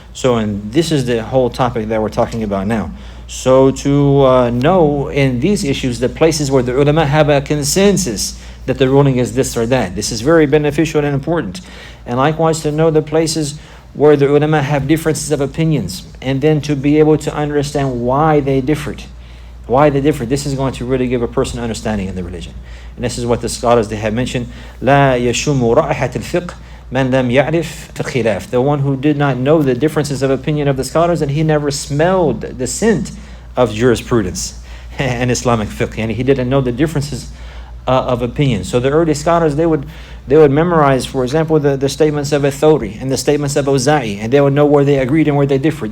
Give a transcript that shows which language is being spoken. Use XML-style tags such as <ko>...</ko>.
<en>So, and this is the whole topic that we're talking about now. So to know in these issues the places where the ulama have a consensus that the ruling is this or that, this is very beneficial and important. And likewise to know the places where the ulama have differences of opinions, and then to be able to understand why they differed. Why they differ. This is going to really give a person understanding in the religion. And this is what the scholars, they have mentioned.</en> <ar>لا يشم رائحة الفقه من لم يعرف الخلاف.</ar> <en>The one who did not know the differences of opinion of the scholars, and he never smelled the scent of jurisprudence and Islamic fiqh. And he didn't know the differences of opinion. So the early scholars, they would memorize, for example, the statements of Ath-Thawri and the statements of Awza'i, and they would know where they agreed and where they differed.</en>